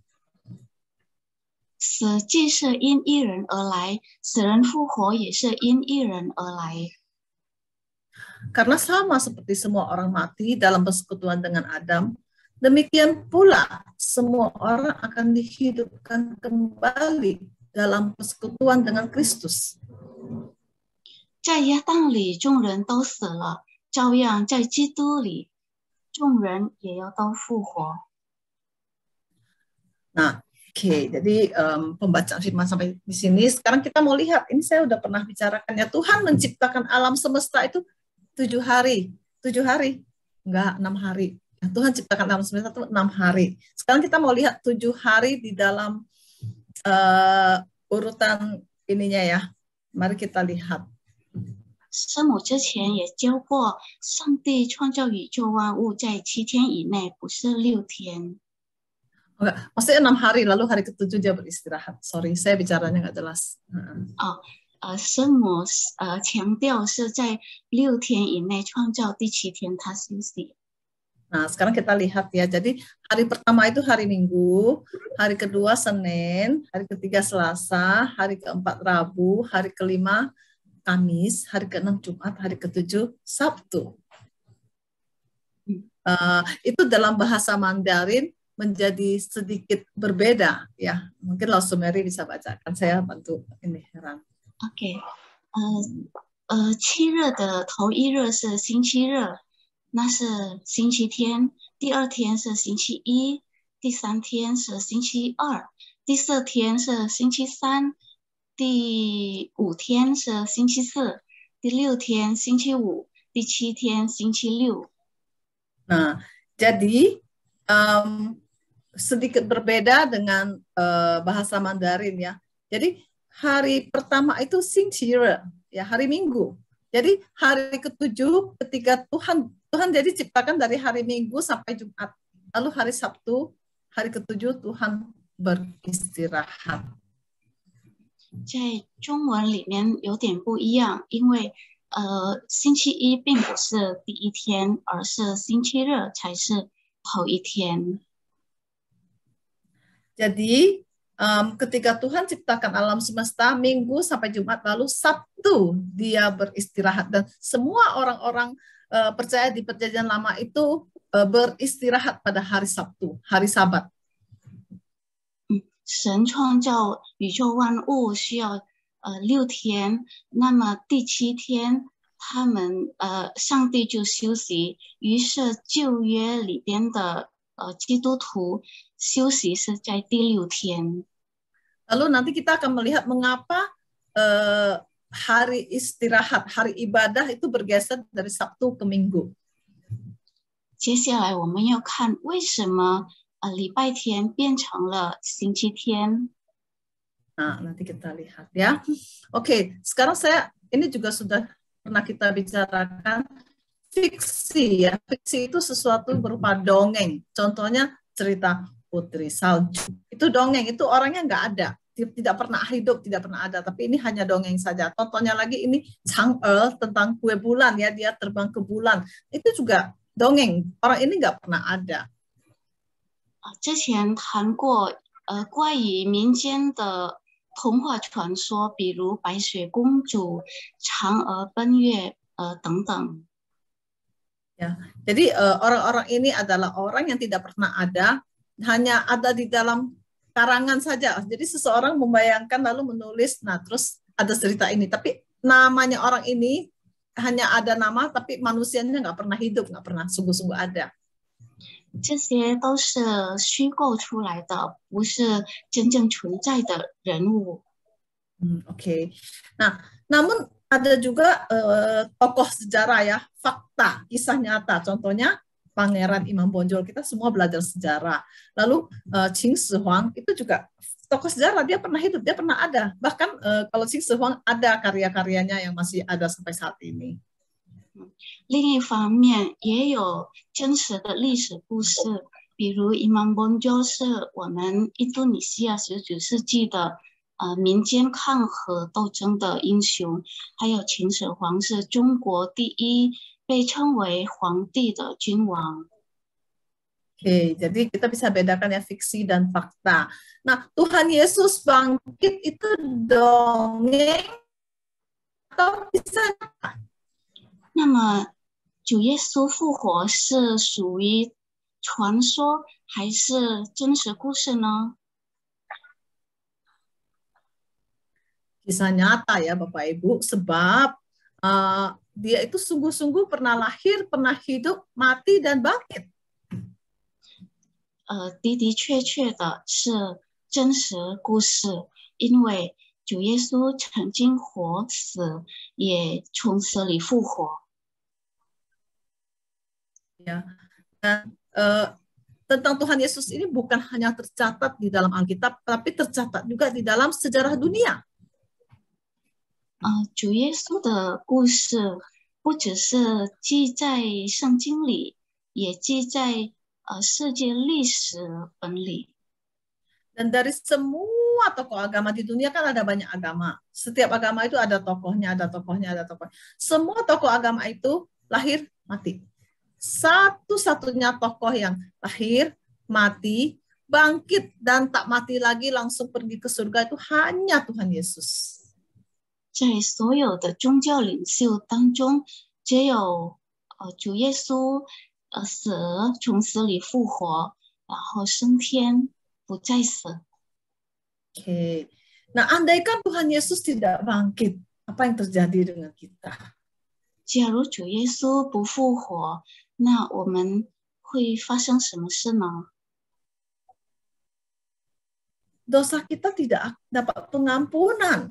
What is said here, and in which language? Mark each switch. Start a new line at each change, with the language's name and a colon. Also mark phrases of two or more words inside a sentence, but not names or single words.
Chinese: 死既是因一人而来，死人复活也是因一人而来。
Indonesian: Karena sama seperti semua orang mati dalam persekutuan dengan Adam, demikian pula semua orang akan dihidupkan kembali dalam persekutuan dengan Kristus.
Chinese: 在亚当里，众人都死了，照样在基督里，众人也要都复活。
Indonesian: Nah, oke, jadi pembacaan firman sampai di sini. Sekarang kita mau lihat, ini saya udah pernah bicarakannya. Tuhan menciptakan alam semesta itu 7 hari, enggak 6 hari. Tuhan ciptakan alam semesta itu 6 hari. Sekarang kita mau lihat 7 hari di dalam urutan ininya ya. Mari kita lihat.
Chinese: 师母之前也教过，上帝创造宇宙万物在7天以内，不是6天。
Indonesian: Enggak, maksudnya 6 hari, lalu hari ke-7 dia beristirahat. Sorry, saya bicaranya nggak jelas.
Chinese: 师母强调是在6天以内创造，第7天他休息。
Indonesian: Nah, sekarang kita lihat ya. Jadi hari pertama itu hari Minggu, hari kedua Senin, hari ketiga Selasa, hari keempat Rabu, hari kelima Kamis, hari keenam Jumat, hari ketujuh Sabtu. Itu dalam bahasa Mandarin menjadi sedikit berbeda ya. Mungkin Laos Mary bisa bacakan, saya bantu ini heran.
Chinese: OK， 7日的头1日是星期日，那是星期天，第2天是星期1，第3天是星期2，第4天是星期3，第5天是星期4，第6天星期5，第7天星期6。
Indonesian: Nah, jadi sedikit berbeda dengan bahasa Mandarin ya. Jadi hari pertama itu Xingqi-re, ya hari Minggu. Jadi hari ke-7 ketika Tuhan jadi ciptakan dari hari Minggu sampai Jumat. Lalu hari Sabtu, hari ke-7 Tuhan beristirahat.
Chinese: 在中文里面有点不一样，因为星期1并不是第1天，而是星期日才是头1天。
Indonesian: Jadi ketika Tuhan ciptakan alam semesta, Minggu sampai Jumat, lalu Sabtu dia beristirahat. Dan semua orang-orang percaya di Perjanjian Lama itu beristirahat pada hari Sabtu, hari Sabat.
Chinese: 神创造宇宙万物需要6天，那么第7天上帝就休息，于是旧约里边的基督徒休息是在第6天。
Indonesian: Lalu nanti kita akan melihat mengapa hari istirahat, hari ibadah itu bergeser dari Sabtu ke Minggu.
Chinese: 接下来我们要看为什么礼拜天变成了星期天。
Indonesian: Nah, nanti kita lihat ya. Oke, sekarang ini juga sudah pernah kita bicarakan fiksi ya. Fiksi itu sesuatu berupa dongeng. Contohnya cerita Putri Salju. Itu dongeng, itu orangnya nggak ada. Tidak pernah hidup, tidak pernah ada. Tapi ini hanya dongeng saja. Contohnya lagi ini Chang'e tentang kue bulan ya. Dia terbang ke bulan. Itu juga dongeng. Orang ini nggak pernah ada.
Chinese: 之前谈过关于民间的童话传说，比如白雪公主、嫦娥奔月等等。
Indonesian: Ya, jadi orang-orang ini adalah orang yang tidak pernah ada, hanya ada di dalam karangan saja. Jadi seseorang membayangkan lalu menulis, nah terus ada cerita ini. Tapi namanya orang ini hanya ada nama, tapi manusianya nggak pernah hidup, nggak pernah sungguh-sungguh ada.
Chinese: 这些都是虚构出来的，不是真正存在的人物。
Indonesian: Oke. Nah, namun ada juga tokoh sejarah ya, fakta, kisah nyata. Contohnya Pangeran Imam Bonjol, kita semua belajar sejarah. Lalu Qin Shi Huang itu juga tokoh sejarah, dia pernah hidup, dia pernah ada. Bahkan kalau Qin Shi Huang ada karya-karyanya yang masih ada sampai saat ini.
Chinese: 另一方面，也有真实的历史故事，比如伊芒bonjol是我们印度尼西亚19世纪的民间抗荷斗争的英雄，还有秦始皇是中国第一被称为皇帝的君王。
Indonesian: Oke, jadi kita bisa bedakan ya fiksi dan fakta. Nah, Tuhan Yesus bangkit itu dongeng atau kisah nyata?
Chinese: 那么主耶稣复活是属于传说还是真实故事呢？
Indonesian: Kisah nyata ya Bapak Ibu, sebab dia itu sungguh-sungguh pernah lahir, pernah hidup, mati dan bangkit.
Chinese: 的的确确的是真实故事，因为主耶稣曾经活死，也从死里复活。
Indonesian: Ya, dan eh, tentang Tuhan Yesus ini bukan hanya tercatat di dalam Alkitab, tapi tercatat juga di dalam sejarah dunia.
Chinese: 主耶稣的故事不只是记在圣经里，也记在世界历史本里。
Indonesian: Dan dari semua tokoh agama di dunia kan ada banyak agama. Setiap agama itu ada tokohnya, ada tokohnya, ada tokoh. Semua tokoh agama itu lahir, mati. Satu-satunya tokoh yang lahir, mati, bangkit, dan tak mati lagi langsung pergi ke surga itu hanya Tuhan Yesus.
Chinese: 在所有的宗教领袖当中，只有主耶稣死了，从死里复活，然后升天，不再死。
Indonesian: Oke. Nah, andaikan Tuhan Yesus tidak bangkit, apa yang terjadi dengan kita?
Chinese: 假如主耶稣不复活，那我们会发生什么事呢？
Indonesian: Dosa kita tidak dapat pengampunan.